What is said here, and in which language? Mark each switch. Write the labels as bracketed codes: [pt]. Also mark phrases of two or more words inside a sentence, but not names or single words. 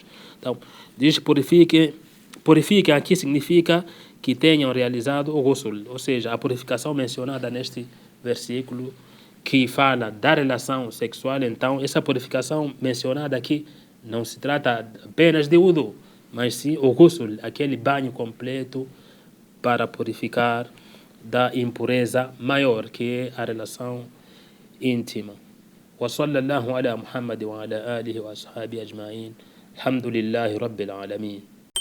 [pt] Então, diz: purifiquem, aqui significa que tenham realizado o ghusl, ou seja, a purificação mencionada neste versículo que fala da relação sexual. Então, essa purificação mencionada aqui não se trata apenas de wudu, mas sim o ghusl, aquele banho completo para purificar da impureza maior, que é a relação íntima. [ar] وصلى الله على محمد وعلى آله وأصحابه أجمعين. الحمد لله رب العالمين.